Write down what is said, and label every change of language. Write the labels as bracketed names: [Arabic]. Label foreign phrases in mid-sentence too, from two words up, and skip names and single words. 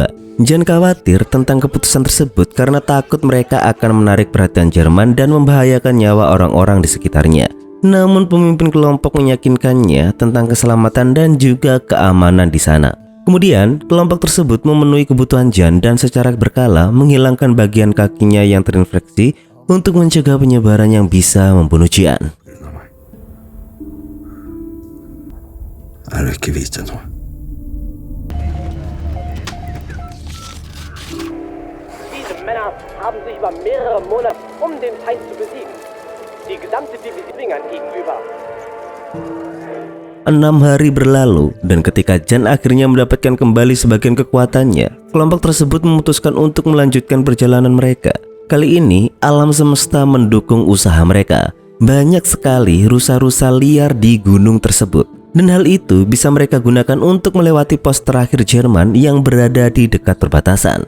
[Indonesian] Jan khawatir tentang keputusan tersebut karena takut mereka akan menarik perhatian Jerman dan membahayakan nyawa orang-orang di sekitarnya. Namun pemimpin kelompok meyakinkannya tentang keselamatan dan juga keamanan di sana. Kemudian kelompok tersebut memenuhi kebutuhan Jan dan secara berkala menghilangkan bagian kakinya yang terinfeksi untuk mencegah penyebaran yang bisa membunuh Jan. [German] Diese Männer haben sich über mehrere Monate den Feind zu besiegen. Die gesamte Division gegenüber. [Indonesian] 6 hari berlalu dan ketika Jan akhirnya mendapatkan kembali sebagian kekuatannya, kelompok tersebut memutuskan untuk melanjutkan perjalanan mereka. Kali ini alam semesta mendukung usaha mereka. Banyak sekali rusa-rusa liar di gunung tersebut, dan hal itu bisa mereka gunakan untuk melewati pos terakhir Jerman yang berada di dekat perbatasan.